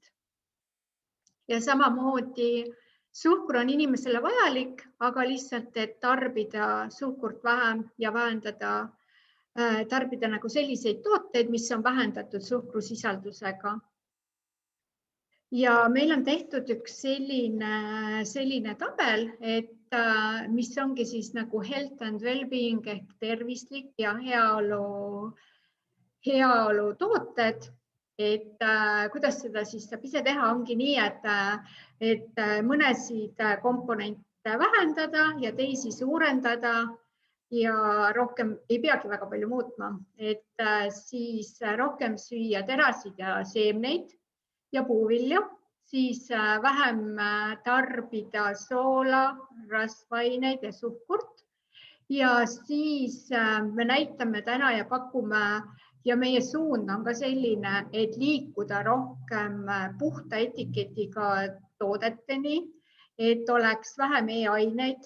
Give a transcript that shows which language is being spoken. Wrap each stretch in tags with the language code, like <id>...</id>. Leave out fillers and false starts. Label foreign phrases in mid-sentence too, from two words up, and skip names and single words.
<et>Ja samamoodi suhkur on inimesele vajalik, aga lihtsalt, et tarbida suhkurt vähem ja tarbida nagu selliseid tooteid, mis on vähendatud suhkrusisaldusega. Ja meil on tehtud üks selline tabel, et mis ongi siis nagu</et> <en>health and well-being</en> <et>ehk tervislik ja heaolu tooted. Et kuidas seda siis saab ise teha, ongi nii, et mõnesid komponente vähendada ja teisi suurendada ja rohkem ei peagi väga palju muutma, et siis rohkem süüa terasid ja seemneid ja puuvilju, siis vähem tarbida soola, rasvaineid ja suhkurt ja siis me näitame täna ja pakume ja meie suund on ka selline, et liikuda rohkem puhta etiketiga toodeteni, et oleks vähem e-aineid.</et>